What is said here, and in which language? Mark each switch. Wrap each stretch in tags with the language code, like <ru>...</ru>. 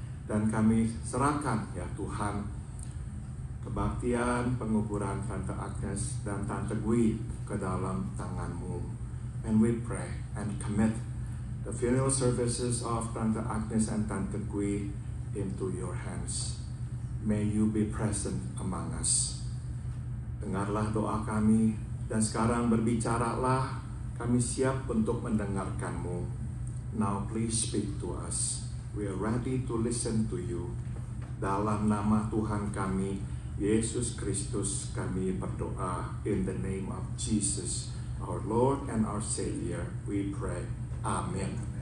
<id>Dan kami serahkan ya Tuhan kebaktian penguburan Tante Agnes dan Tante Gwi ke dalam tangan-Mu.</id> <en>And we pray and commit the funeral services of Tante Agnes and Tante Gwi into your hands. May you be present among us.</en> <id>Dengarlah doa kami, dan sekarang berbicaralah, kami siap untuk mendengarkan-Mu.</id> <en>Now please speak to us. We are ready to listen to you.</en> <id>Dalam nama Tuhan kami, Yesus Kristus, kami berdoa.</id> <en>In the name of Jesus, our Lord and our Savior, we pray. Amen.</en>